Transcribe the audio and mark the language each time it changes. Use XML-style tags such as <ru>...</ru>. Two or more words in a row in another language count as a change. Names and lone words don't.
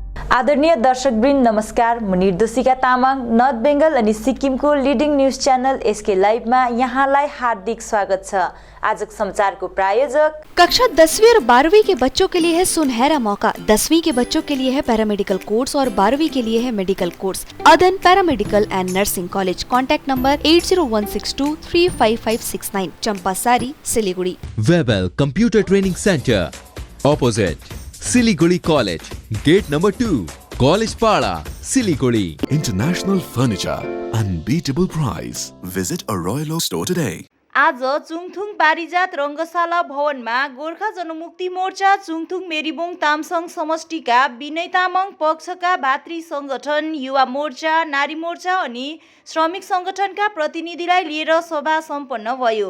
<ne>आदरणीय दर्शकवृन्द नमस्कार। म निर्दोषिका तामाङ नर्थ बेंगल अनि सिक्किमको</ne> <en>leading news channel</en> <ne>एसके लाइभमा यहाँलाई हार्दिक स्वागत छ। आजको समाचारको प्रायोजक</ne> <hi>कक्षा 10वीं और 12वीं के बच्चों के लिए है सुनहरा मौका। 10वीं के बच्चों के लिए है</hi> <en>paramedical course</en> <hi>और 12वीं के लिए है</hi> <en>medical course. Adan Paramedical and Nursing College. Contact number 8016235569, Champasari, Siliguri. Webel Computer Training Centre opposite Siliguri College, Gate Number 2, College Para, Siliguri. International Furniture, unbeatable price. Visit a Royal Oak store today.</en> <ne>आज चुङथुङ पारिजात रङ्गशाला भवनमा गोर्खा जनमुक्ति मोर्चा चुङथुङ मेरीबोङ तामसङ समष्टिका विनय तामाङ पक्षका भातृ संगठन, युवा मोर्चा, नारी मोर्चा अनि श्रमिक संगठनका प्रतिनिधिलाई लिएर सभा सम्पन्न भयो।</ne>